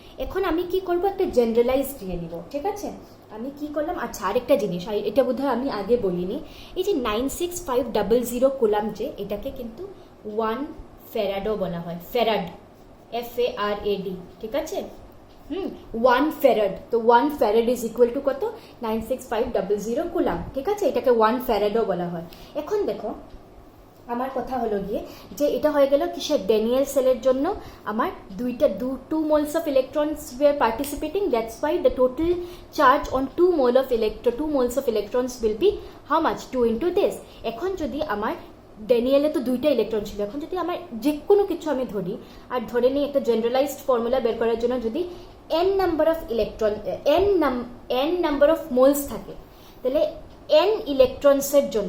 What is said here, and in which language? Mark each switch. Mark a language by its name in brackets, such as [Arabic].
[Bangla] এখন আমি কি করব, একটা জেনারেলাইজ দিয়ে নিব, ঠিক আছে। আমি কি করলাম, আচ্ছা আরেকটা জিনিস, এটা বোধহয় আমি আগে বলিনি, এই যে 96500 কুলাম, যে এটাকে কিন্তু 1 ফ্যারাডও বলা হয়, ফ্যারাড, FARAD, ঠিক আছে। 1 ফ্যারাড, তো 1 ফ্যারাড [English] is equal to [Bangla] কত, 96500 কুলাম, ঠিক আছে, এটাকে 1 ফ্যারাডও বলা হয়। এখন দেখো আমার কথা হলো গিয়ে, যে এটা হয়ে গেল কিসের, ড্যানিয়েল সেলের জন্য আমার [English] 2 moles of electrons were participating, that's why the total charge on 2 moles of electrons will be how much, 2 × this। [Bangla] এখন যদি আমার ড্যানিয়েলে তো 2টা ইলেকট্রন ছিল, এখন যদি আমার যে কোনো কিছু আমি ধরি, আর ধরে নিই একটা জেনারেলাইজড ফর্মুলা বের করার জন্য, যদি n number of electron, n number of moles থাকে, তাহলে n ইলেকট্রনসের